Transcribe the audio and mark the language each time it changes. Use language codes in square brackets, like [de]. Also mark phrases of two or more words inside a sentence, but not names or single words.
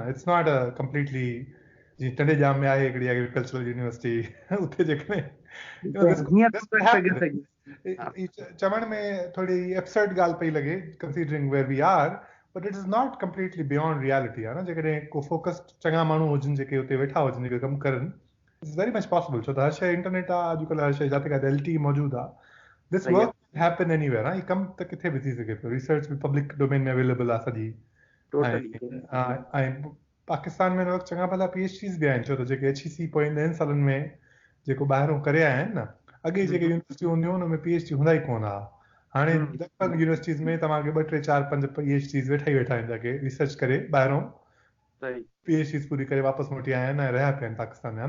[en] it's not a completely [sd] जीअं टंडेजाम में आहे हिकिड़ी [en] agricultural university, [sd] उते जेकॾहिं चवण में थोरी एब्सर्ड ॻाल्हि पई लॻे [en] considering where we are, but it is not completely beyond reality, [sd] आहे न. जेकॾहिं को फोकस्ड चङा माण्हू हुजनि जेके हुते वेठा हुजनि, जेके कमु करनि, [en] It's very much possible. [sd] छो त हर शइ इंटरनेट आहे अॼुकल्ह, हर शइ जिते किथे LTE मौजूदु आहे. [en] This work happen anywhere. [sd] हीउ कमु त किथे बि थी सघे पियो. रिसर्च बि [en] public domain [sd] में अवेलेबल आहे सॼी. ऐं पाकिस्तान में वक़्तु चङा भला PhDs बि आहिनि, छो त जेके HEC पोयनि 10 सालनि में जेको ॿाहिरों करे आया आहिनि न, अॻे जेके यूनिवर्सिटियूं हूंदियूं हुन में PhD हूंदा ई कोन हा. हाणे लॻभॻि यूनिवर्सिटीज़ में तव्हांखे 2, 3, 4, 5 PhDs वेठा ई वेठा आहिनि, जेके रिसर्च करे ॿाहिरों PhDs पूरी करे वापसि मोटी आया आहिनि ऐं रहिया पिया आहिनि पाकिस्तान में.